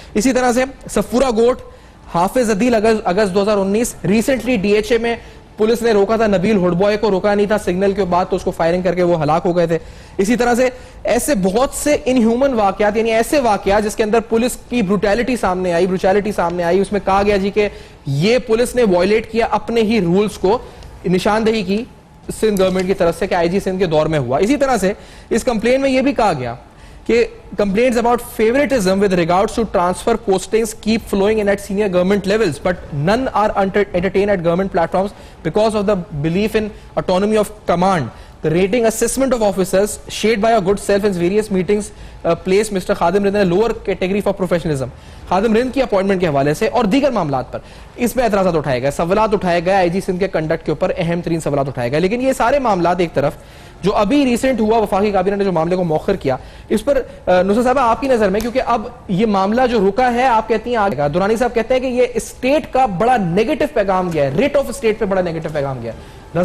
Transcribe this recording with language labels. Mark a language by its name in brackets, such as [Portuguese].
[Urdu] اسی طرح سے صفورہ گوٹ حافظ عدیل اگست 2019, ریسنٹلی DHA میں پولیس نے روکا تھا نبیل ہڈ بوائے کو, روکا نہیں تھا سگنل کے بعد تو اس کو فائرنگ کر کے وہ ہلاک ہو گئے تھے. اسی طرح سے ایسے بہت سے انہیومن واقعات, یعنی ایسے واقعات جس کے اندر پولیس کی بروٹیلٹی سامنے آئی. اس میں کہا گیا جی کہ یہ پولیس نے وائلیٹ کیا اپنے ہی رولز کو, نشاندہی کی سندھ گورنمنٹ کی طرف سے کہ IG سندھ کے دور میں ہوا. اسی طرح سے اس کمپلین میں یہ بھی کہا گیا کہ [English] complaints about favoritism with regards to transfer postings keep flowing in at senior government levels, but none are entertained at government platforms because of the belief in autonomy of command. The rating assessment of officers shared by a good self in various meetings placed Mr. Khadim Rind in a lower category for professionalism. [Urdu] خادم رند کی appointment کے حوالے سے اور دیگر معاملات پر اس میں اعتراضات اٹھائے گئے, سوالات اٹھائے گئے, IG سندھ کے کنڈکٹ کے اوپر اہم ترین سوالات اٹھائے گئے. لیکن یہ سارے معاملات ایک طرف, جو ابھی ریسنٹ ہوا وفاقی کابینہ نے جو معاملے کو مؤخر کیا, اس پر نصرت صاحب آپ کی نظر میں, کیونکہ اب یہ معاملہ جو رکا ہے آپ کہتی ہیں آگے گا, دورانی صاحب کہتے ہیں کہ یہ اسٹیٹ کا بڑا نیگیٹو پیغام گیا ہے, ریٹ آف اسٹیٹ پہ بڑا نیگیٹو پیغام گیا ہے.